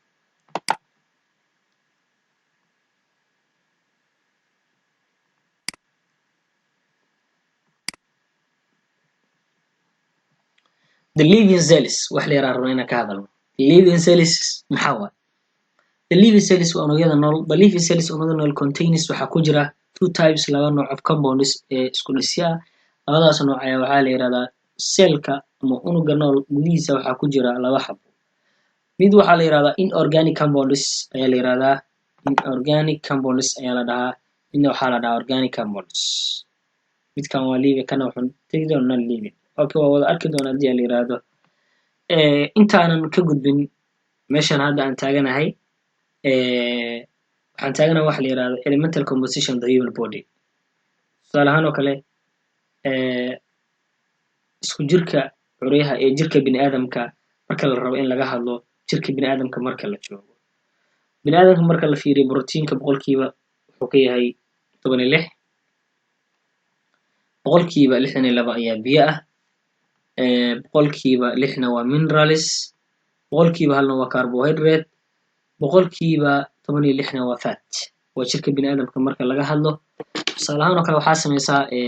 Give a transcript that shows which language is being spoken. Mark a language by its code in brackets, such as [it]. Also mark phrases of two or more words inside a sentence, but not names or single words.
[en] the living cells [so] wax la yiraahdo inaan ka hadalno [en] living cells [so] maxaa waa [en] the living cells [so] waa unugyada nool [en] the living cells [so] unugyada nool contains waxa ku jira [en] two types [so] laba nooc [en] of compounds [so] ee isku dhisya labadaas nooc ayaa waxa la yiraahdaa cellka ama unugga nool gudihiisa waxa ku jira laba xabo mid waxa la yiraahdaa [en] inorganic compounds [so] ayaa la yiraahdaa [en] inorganic compounds [so] ayaa la dhahaa midna waxa la dhahaa [en] organic compounds [so] midkan waa living kana wuxuu tagi doonaa living okay waa wada arki doonaa hadii la yiraahdo intaanan ka gudbin meeshan hadda aan taaganahay waxaan taaganahay waxa la yiraahdo [en] elemental composition of the human body [so] tusaale ahaan oo kale isku jirka curyaha ee jirka bini'aadamka marka la rabo in laga hadlo jirka bini'aadamka marka la joogo bini'aadamka marka la fiiriyo proteinka boqolkiiba wuxuu ka yahay 16 boqolkiiba 62 ayaa biyo ah boqolkiiba 6 waa minerals boqolkiiba 1 waa carbohydrate boqolkiiba 16 waa fat waa jirka bini'aadamka marka laga hadlo tusaale ahaan oo kale waxaa sameysaa